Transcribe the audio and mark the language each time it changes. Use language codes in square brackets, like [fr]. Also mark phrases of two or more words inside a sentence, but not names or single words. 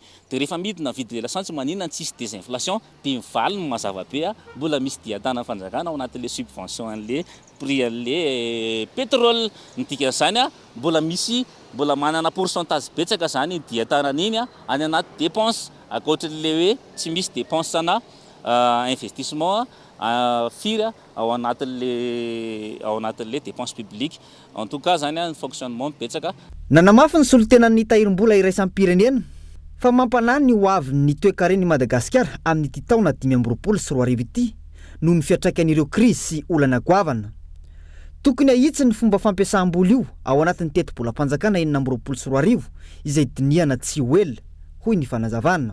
[mg] Dia rehefa midina vidy lasantsy maninona tsy désinflation dia mivaliny mazava be mbola misy diatana fanjakana ao anatin'le subvention an'le prix an'le pétrole ny dikan'izany mbola misy mbola manana pourcentage betsaka zany diatanan'iny any anaty dépense akoatran'le hoe tsy misy dépense sana investissement firy ao anatin'le [fr] dépense publique. En tout cas [mg] zany ny fonctionnement betsaka. Nanamafy ny solotenan'ny tahirim-bola iraisam-pirenena fa mampanany ny hoavin'ny toe-karen'i Madagasikara amin'ity taona 2024 ity noho ny fiatraikan'ireo krizy sy olana goavana. Tokony ahitsy ny fomba fampiasam-bola io ao anatin'ny teti-bolam-panjakana 2024 izay dinihana tsy hoela, hoy ny fanazavana.